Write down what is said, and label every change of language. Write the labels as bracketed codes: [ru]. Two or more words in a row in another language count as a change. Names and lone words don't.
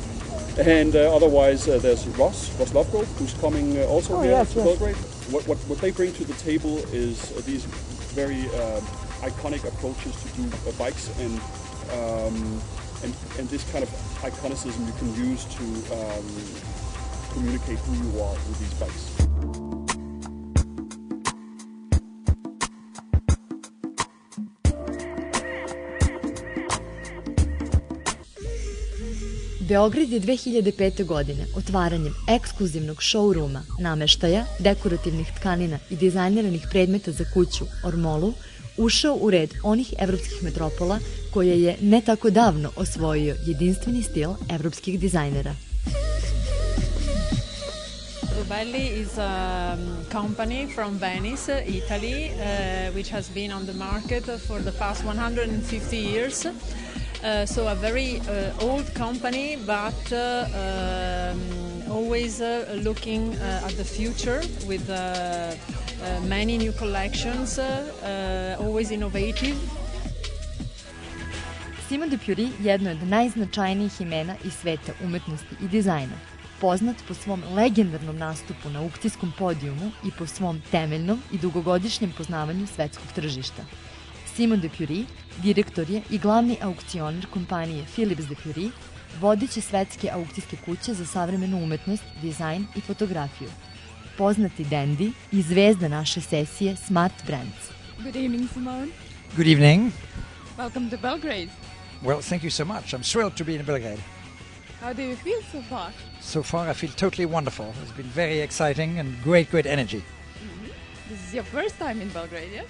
[en] And otherwise, there's Ross Lovegrove, who's coming also here to Belgrade. What they bring to the table is these very iconic approaches to do bikes, and this kind of iconicism you can use to communicate who you are with these bikes. [sr] Beograd je 2005. godine otvaranjem ekskluzivnog showrooma, nameštaja, dekorativnih tkanina i dizajniranih predmeta za kuću Ormolu ušao u red onih evropskih metropola koje je ne tako davno osvojio jedinstveni stil evropskih dizajnera. [en] Rubelli is a company from Venice, Italy, which has been on the market for the past 150 years. So a very old company, but always looking at the future with many new collections, always innovative. [sr] Simon de Pury jedno je od najznačajnijih imena iz sveta umetnosti i dizajna. poznat po svom legendarnom nastupu na aukcijskom podijumu i po svom temeljnom i dugogodišnjem poznavanju svetskog tržišta. Simon de Pury, direktor je i glavni aukcionar kompanije Philips de Pury, vodeće svetske aukcijske kuće za savremenu umetnost, dizajn i fotografiju. Poznati dandy i zvezda naše sesije Smart Brands. [en] Good evening, Simone. Good evening. Welcome to Belgrade. Well, thank you so much. I'm thrilled to be in Belgrade. How do you feel so far? So far, I feel totally wonderful. It's been very exciting and great energy. This is your first time in Belgrade, yeah?